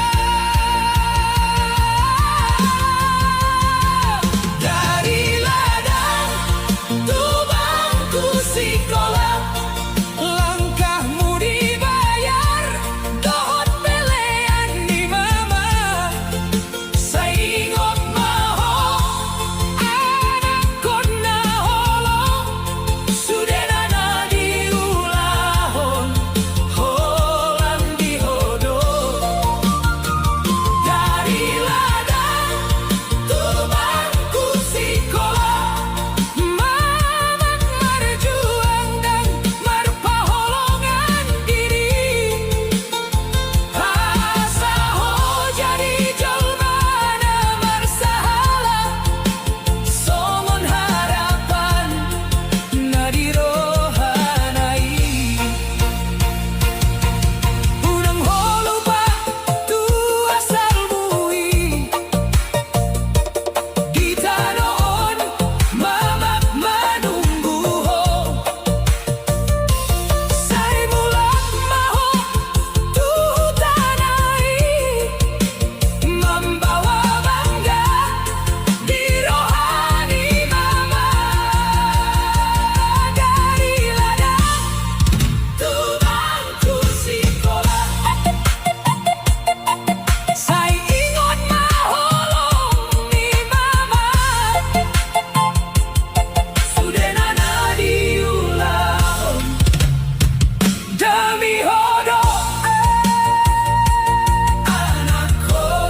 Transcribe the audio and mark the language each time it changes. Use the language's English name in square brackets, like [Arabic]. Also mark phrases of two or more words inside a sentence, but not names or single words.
[Indonesian] Dari ladang [Batak Toba] tubangku sikola, langkahmu dibayar dohot pelean di mama. Saingot maho anak kona holong, sudena diulahon holang di hodo. [Indonesian] Dari ladang [Batak Toba] tubangku sikola, mamak marjuang dan marpaholongan diri. Asa ho jadi jolmana marsahala, songon harapan nadirohanai. Urang ho lupa tu asal mui, di tanoon mamak manunggu ho. Sai mulak maho tu tanai, [Indonesian] membawa bangga di [Batak Toba] rohani mama. [Indonesian] Dari ladang [Batak Toba] tubangku sikola, sai ingot maholong ni mama. Sudena diulahon demi hodo anakku.